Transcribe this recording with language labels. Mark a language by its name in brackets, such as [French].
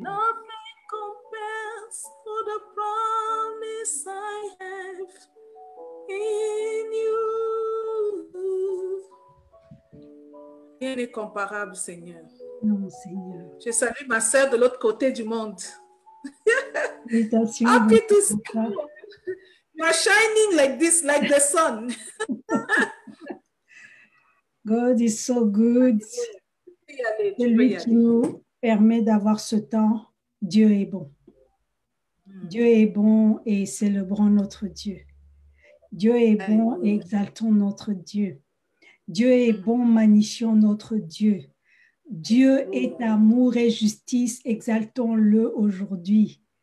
[English] Nothing compares to the promise I have in you. [French] Rien n'est comparable, Seigneur. Non, Seigneur. Je salue ma sœur de l'autre côté du monde. Félicitations. [English] Happy to see you. You are shining like this, like the sun. God is so good. [French] Celui qui nous permet d'avoir ce temps, Dieu est bon. Dieu est bon et célébrons notre Dieu. Dieu est bon et exaltons notre Dieu. Dieu est bon, magnifions notre Dieu. Dieu est amour et justice, exaltons-le aujourd'hui.